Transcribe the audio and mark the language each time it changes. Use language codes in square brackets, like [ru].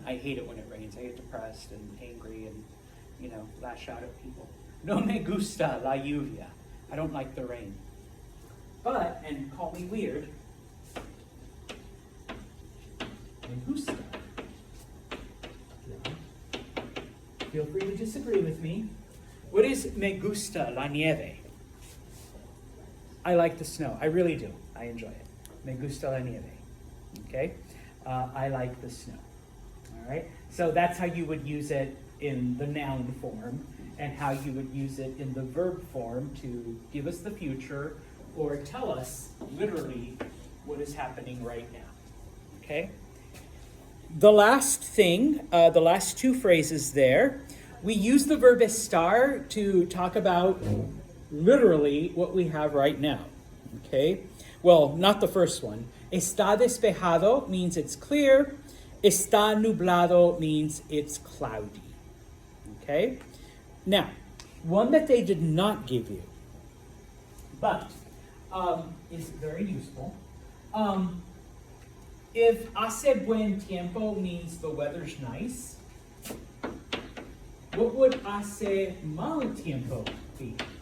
[en] I hate it when it rains. I get depressed and angry and, lash out at people. [es] No me gusta la lluvia. [en] I don't like the rain. But, and call me weird, [es] me gusta la [en] feel free to disagree with me. [es] What is me gusta la nieve? [en] I like the snow. I really do. I enjoy it. [es] Me gusta la nieve. [en] Okay? I like the snow. All right? So that's how you would use it in the noun form, and how you would use it in the verb form to give us the future or tell us literally what is happening right now. Okay? The last thing, the last two phrases there, we use the verb estar to talk about literally what we have right now. Okay? Well, not the first one. [es] Está despejado [en] means it's clear. [es] Está nublado [en] means it's cloudy. Okay? Now, one that they did not give you, but is very useful. If [es] hace buen tiempo [en] means the weather's nice, what would [es] hace mal tiempo [en] be?